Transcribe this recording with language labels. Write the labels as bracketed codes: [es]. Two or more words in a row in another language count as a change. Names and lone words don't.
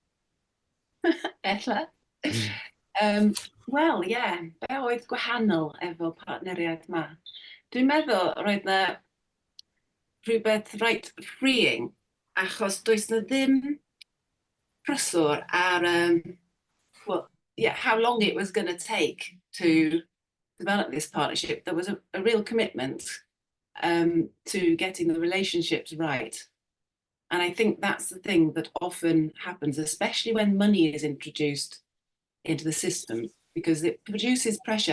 [cy] Ella. Wel, ie, be oedd gwahanol efo partneriaeth yma? Dwi'n meddwl roedd na rhywbeth reit freeing, achos does na ddim prysur ar [en] how long it was going to take to develop this partnership. There was a real commitment to getting the relationships right. And I think that's the thing that often happens, especially when money is introduced into the system, because it produces pressure.